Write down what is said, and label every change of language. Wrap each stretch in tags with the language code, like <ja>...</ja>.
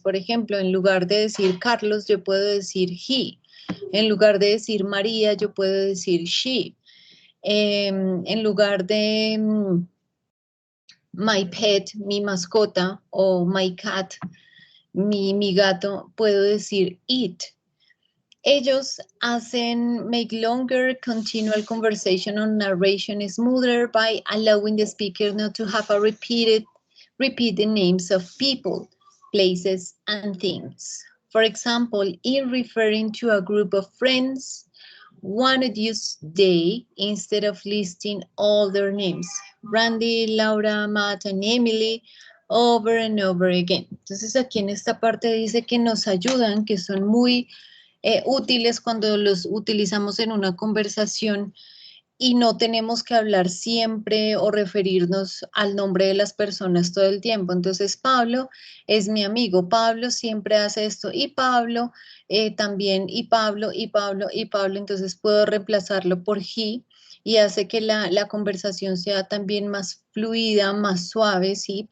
<es>Por ejemplo, en lugar de decir Carlos, yo puedo decir he. En lugar de decir María, yo puedo decir she. En lugar de my pet, mi mascota, o my cat, mi gato, puedo decir it. Ellos hacen</es> <en>make longer continual conversation or narration smoother by allowing the speaker not to have a repeat the names of people, places, and things. For example, in referring to a group of friends, one would use they instead of listing all their names. Randy, Laura, Matt, and Emily, over and over again.</en> <es>Entonces aquí en esta parte dice que nos ayudan, que son muy útiles cuando los utilizamos en una conversación y no tenemos que hablar siempre o referirnos al nombre de las personas todo el tiempo. Entonces, Pablo es mi amigo, Pablo siempre hace esto y Pablo también, y Pablo, y Pablo, y Pablo, entonces puedo reemplazarlo por he y hace que la conversación sea también más fluida, más suave, ¿sí?</es>